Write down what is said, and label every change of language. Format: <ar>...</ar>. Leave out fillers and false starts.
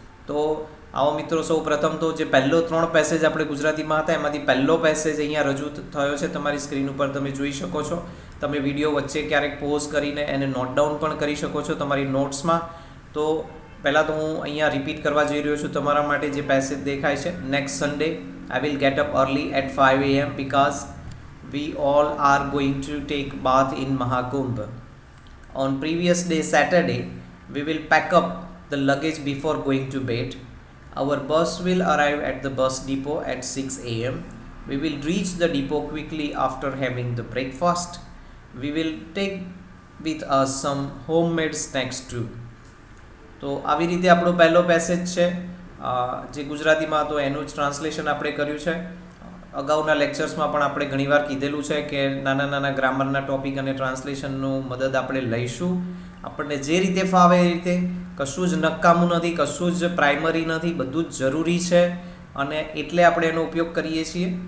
<gu>તો આવો મિત્રો, સૌ પ્રથમ તો જે પહેલો 3 પેસેજ આપણે ગુજરાતીમાં હતા એમાંથી પહેલો પેસેજ અહીંયા રજૂ થયો છે તમારી સ્ક્રીન ઉપર તમે જોઈ શકો છો. તમે વિડીયો વચ્ચે ક્યારેક પોઝ કરીને એને નોટ ડાઉન પણ કરી શકો છો તમારી નોટ્સમાં. તો પહેલાં તો હું અહીંયા રિપીટ કરવા જઈ રહ્યો છું તમારા માટે જે પેસેજ દેખાય છે.</gu> <en>Next Sunday I will get up early at 5 a.m. because we all are going to take bath in Mahakumbh. On previous day Saturday, we will pack up the luggage before going to bed. Our bus will arrive at the bus depot at 6 a.m. We will reach the depot quickly after having the breakfast. We will take with us some homemade snacks too.</en> <gu>તો આવી રીતે આપણો પહેલો passage છે જે ગુજરાતીમાં હતો એનું જ ટ્રાન્સલેશન આપણે કર્યું છે. અગાઉના લેક્ચર્સમાં પણ આપણે ઘણીવાર કીધેલું છે કે નાના નાના ગ્રામરના ટોપિક અને ટ્રાન્સલેશનનું મદદ આપણે લઈશું. આપણને જે રીતે ફાવે એ રીતે, કશું જ નકામું નથી, કશું જ પ્રાઇમરી નથી, બધું જ જરૂરી છે અને એટલે આપણે એનો ઉપયોગ કરીએ છીએ.</gu>